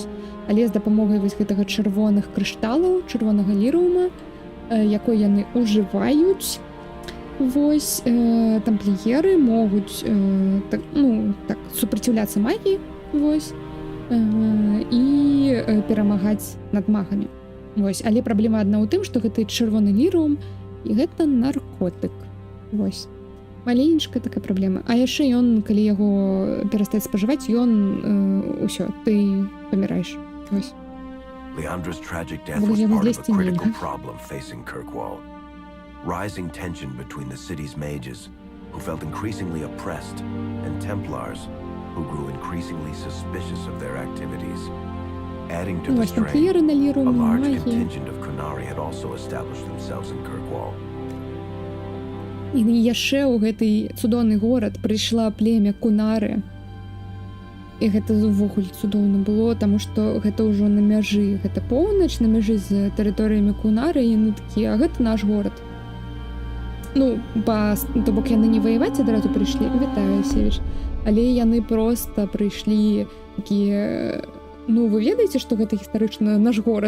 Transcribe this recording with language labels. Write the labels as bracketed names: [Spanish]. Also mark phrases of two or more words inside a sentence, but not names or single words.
[Belarusian] Але з дапамогай вось гэтага чырвоных крышталаў, чырвонага лірыума, якой яны ўжываюць, вось, тампліеры могуць супраціўляцца магіі, вось, і перамагаць над магамі. Вось, але праблема адна ў тым, што гэты чырвоны лірыум і гэта наркотык. Вось. Маленечкая такая праблема. А яшчэ ён, калі яго перастаць спажываць, ён усё, ты паміраеш. Вось. [English] Leandra's tragic death was part of a critical problem facing Kirkwall. Rising tension between the city's mages, who felt increasingly oppressed, and Templars, who grew increasingly suspicious of their activities. Adding to the strain, a large contingent of Qunari had also established themselves in Kirkwall. [Belarusian] І яшчэ ў гэты цудоўны горад прыйшла племя Кунары. І гэта ўвогуле цудоўна было, таму што гэта ўжо на мяжы, гэта поўнач, на мяжы з тэрыторыямі Кунары, і яны такія, а гэта наш горад. То бок яны не ваяваць адразу прыйшлі, вітаю, Севіч, але яны проста прыйшлі такія, вы ведаеце, што гэта гістарычна наш горад.